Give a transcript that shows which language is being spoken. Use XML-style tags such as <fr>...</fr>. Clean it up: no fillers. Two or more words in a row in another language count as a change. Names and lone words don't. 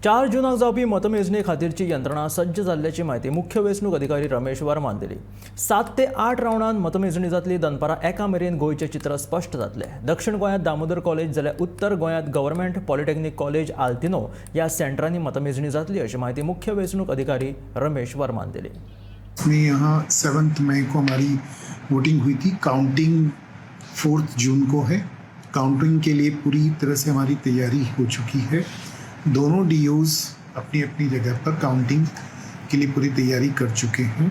<kok>4 जूनाक जावपी मतमेजणी खातीरची यंत्रणा सज्ज जाल्ल्याची माहिती मुख्य वेंचणूक अधिकारी रमेश वर्मान दिली। 7 ते 8 रावंडांत मतमेजणी जातली। दनपारां 1 मेरेन गोंयचें चित्र स्पश्ट जातलें। दक्षिण गोंयांत दामोदर कॉलेज जाल्यार उत्तर गोंयांत गव्हर्मेंट पॉलिटेक्निक कॉलेज आल्तिनो ह्या सेंटरांनी मतमेजणी जातली अशी माहिती मुख्य वेंचणूक अधिकारी रमेश वर्मान दिली।</kok> <hi>में यहाँ 7 मई को हमारी वोटिंग हुई थी। काउंटिंग 4 जून को है। काउंटिंग के लिए पूरी तरह से हमारी तैयारी हो चुकी है। दोनों डीओज अपनी अपनी जगह पर काउंटिंग के लिए पूरी तैयारी कर चुके हैं।</hi>